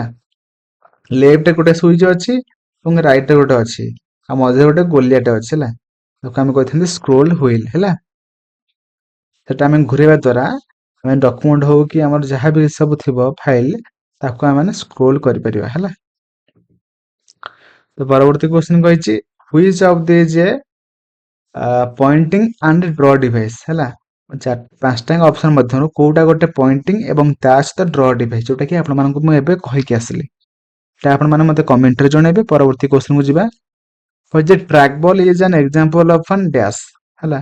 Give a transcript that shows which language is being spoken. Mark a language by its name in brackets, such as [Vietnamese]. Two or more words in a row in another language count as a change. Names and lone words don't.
[Odia] ଲେଫ୍ଟ ଗୋଟେ ସୁଇଚ ଅଛି ଏବଂ ରାଇଟ ଗୋଟେ ଅଛି ଆଉ ମଝିରେ ଗୋଟେ ଗୋଲିଆଟେ ଅଛି ହେଲା, ତାକୁ ଆମେ କହିଥାନ୍ତି [English] scroll wheel [Odia] ହେଲା। ସେଟା ଆମେ ଘୁରେଇବା ଦ୍ୱାରା ଆମେ ଡକ୍ୟୁମେଣ୍ଟ ହଉ କି ଆମର ଯାହା ବି ସବୁ ଥିବ ଫାଇଲ, ତାକୁ ଆମେ ମାନେ ସ୍କ୍ରୋଲ କରିପାରିବା ହେଲା। ତ ପରବର୍ତ୍ତୀ କ୍ୱେଶ୍ଚନ କହିଛି [English] which of these pointing and draw device ହେଲା। [Odia] ପାଞ୍ଚଟା ଅପସନ୍ ମଧ୍ୟରୁ କୋଉଟା ଗୋଟେ ପଏଣ୍ଟିଂ ଏବଂ ତା ସହିତ [English] draw device, [Odia] ଯୋଉଟା କି ଆପଣମାନଙ୍କୁ ମୁଁ ଏବେ କହିକି ଆସିଲି। এটা ଆପଣମାନେ ମୋତେ କମେଣ୍ଟରେ ଜଣେଇବେ। ପରବର୍ତ୍ତୀ କ୍ୱେଶ୍ଚନକୁ ଯିବା। [English] track ball is an example of an dash ହେଲା।